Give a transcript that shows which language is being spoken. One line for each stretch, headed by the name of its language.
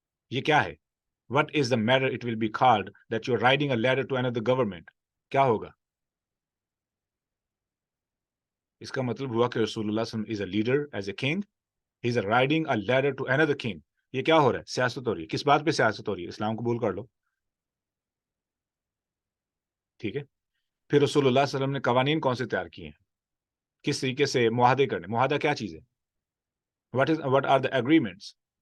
Urdu: یہ کیا ہے؟
English: What is the matter it will be called that you're writing a letter to another government?
Urdu: کیا ہوگا؟ اس کا مطلب ہوا کہ رسول اللہ صلی اللہ علیہ وسلم
English: is a leader, as a king. He's writing a letter to another king.
Urdu: یہ کیا ہو رہا ہے؟ سیاست ہو رہی ہے۔ کس بات پہ سیاست ہو رہی ہے؟ اسلام قبول کر لو، ٹھیک ہے۔ پھر رسول اللہ صلی اللہ علیہ وسلم نے قوانین کون سے تیار کیے ہیں؟ کس طریقے سے معاہدے کرنے؟ معاہدہ کیا چیز ہے؟
English: what are the agreements؟